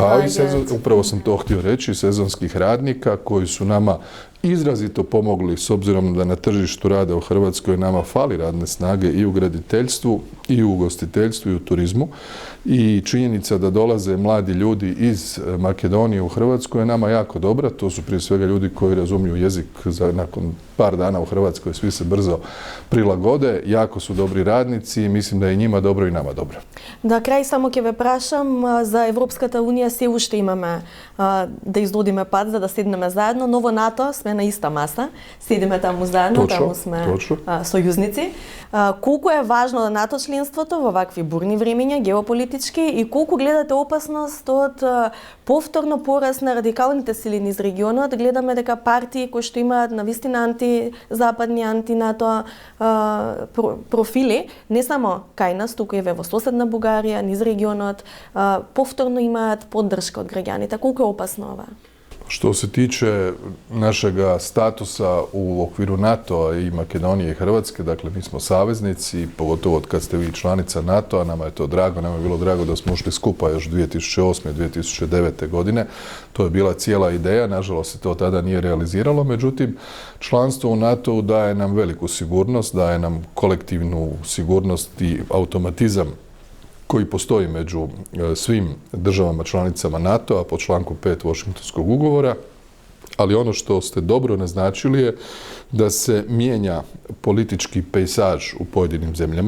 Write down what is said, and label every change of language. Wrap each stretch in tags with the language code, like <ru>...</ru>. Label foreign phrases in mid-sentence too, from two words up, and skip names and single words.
<hr>upravo sam to htio reći, sezonskih radnika koji su nama izrazito pomogli s obzirom da na tržištu rada u Hrvatskoj nama fali radne snage i u graditeljstvu i u ugostiteljstvu i u turizmu, i činjenica da dolaze mladi ljudi iz Makedonije u Hrvatsku je nama jako dobra. To su prije svega ljudi koji razumiju jezik, nakon par dana u Hrvatskoj svi se brzo prilagode, jako su dobri radnici i mislim da je i njima dobro i nama dobro.</hr> <mk>Da kraj samo ќе ве прашам за Европската унија, се уште имаме да издодиме пат за да седнеме заедно, но во НАТО сме на иста маса, седиме таму заедно, таму сме сојузници. Колку е важно НАТО членството во вакви бурни времиња, геополитички, и колку гледате опасност од повторно пораст на радикалните сили низ регионот? Гледаме дека партии кои што имаат навистина антизападни, антинато профили, не само кај нас, туку и во соседна Бугарија, низ регионот, повторно имаат поддршка од граѓаните. Колку е опасно ова?</mk> <hr>Što se tiče našega statusa u okviru NATO-a i Makedonije i Hrvatske, dakle mi smo saveznici, pogotovo od kad ste vi članica NATO-a, nama je to drago, nama je bilo drago da smo ušli skupa još 2008. i 2009. godine. To je bila cijela ideja, nažalost se to tada nije realiziralo, međutim članstvo u NATO-u daje nam veliku sigurnost, daje nam kolektivnu sigurnost i automatizam koji postoji među svim državama članicama NATO-a po članku 5 Washingtonskog ugovora, ali ono što ste dobro naznačili je da se mijenja politički pejsaž u pojedinim zemljama.</hr>